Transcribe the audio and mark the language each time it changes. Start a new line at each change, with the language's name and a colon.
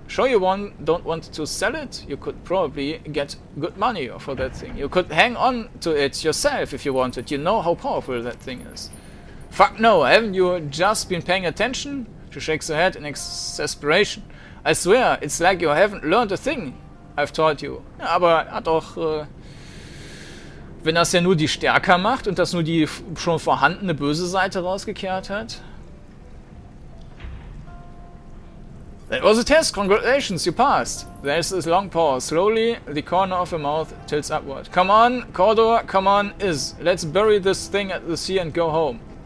English: Sure you don't want to sell it? You could probably get good money for that thing. You could hang on to it yourself if you wanted. You know how powerful that thing is. Fuck no, haven't you just been paying attention? She shakes her head in exasperation. I swear, it's like you haven't learned a thing I've taught you.
German: Ja, aber hat auch, wenn das ja nur die stärker macht und das nur die schon vorhandene böse Seite rausgekehrt hat.
English: That was a test. Congratulations, you passed. There's this long pause. Slowly, the corner of her mouth tilts upward. Come on, Kordanor, come on, Is. Let's bury this thing at the sea and go home.